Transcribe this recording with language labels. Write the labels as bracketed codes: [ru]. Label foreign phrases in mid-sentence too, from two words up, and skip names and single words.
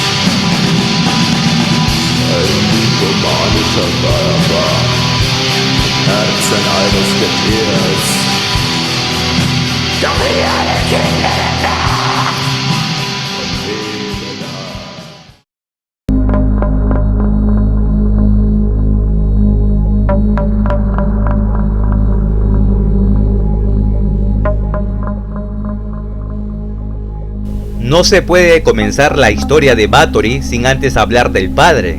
[de] Ein diplomatischer Körper, Herzen eines Getiers. Doch wir alle Kinder der Nacht und leben da. [es] No se puede comenzar la historia de Bathory sin antes hablar del padre,